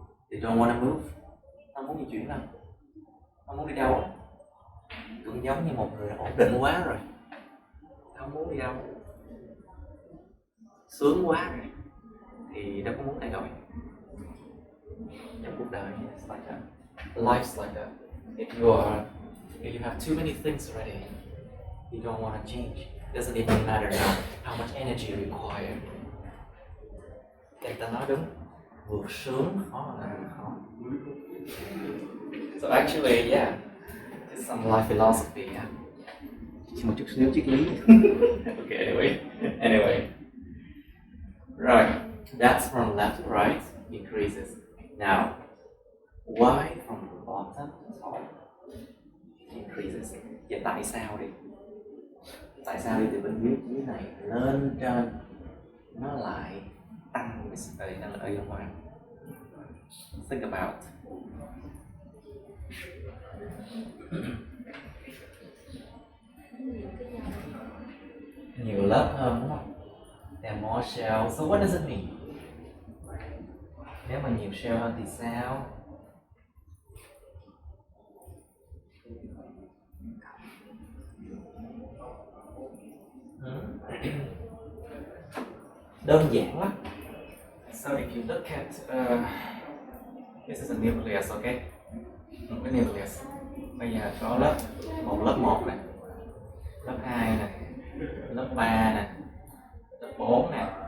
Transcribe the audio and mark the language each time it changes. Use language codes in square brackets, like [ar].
[en] They don't want to move. [vi] Không muốn di chuyển đâu, không muốn đi đâu. Cũng giống như một người ổn định quá rồi, không muốn đi đâu, sướng quá rồi thì đâu có muốn thay đổi. Trong cuộc đời, [en] it's like that. Life's like that. If you have too many things already, you don't want to change. It doesn't even matter now how much energy required. [vi] Người ta nói đúng, vượt sướng khó là vượt khó. [en] So actually, yeah, it's some life philosophy. Yeah. [vi] Chỉ một chút xíu triết lý. [en] Okay, anyway. Right, that's from left to right increases. Now, why from bottom to top increases? [vi] Vậy tại sao đi? Tại sao đi từ bên dưới này lên trên nó lại tăng cái năng lượng ion hóa? [en] Think about. [vi] Nhiều lớp hơn đúng không? [en] There are more shells. So what does it mean? [vi] Nếu mà nhiều shell hơn thì sao? Đơn giản lắm. [en] So if you look at this is a nucleus, okay? [vi] Một cái nucleus. Bây giờ có lớp 1 này, lớp 2 này, lớp 3 này, lớp 4 này.